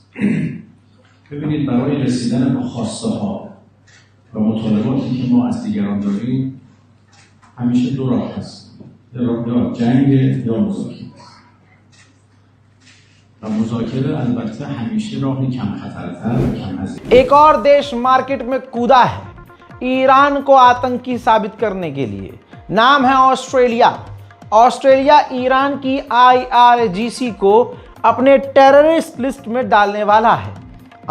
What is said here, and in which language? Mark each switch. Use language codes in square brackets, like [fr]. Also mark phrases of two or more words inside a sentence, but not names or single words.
[fa] ببینید برای رسیدن به خواسته ها و مطالباتی که ما از دیگران داریم همیشه 2 راه هست، یا جنگ یا مذاکره. [hi] एक और देश मार्केट में कूदा है ईरान को आतंकी साबित करने के लिए। नाम है ऑस्ट्रेलिया। ऑस्ट्रेलिया ईरान की IRGC को अपने टेररिस्ट लिस्ट में डालने वाला है।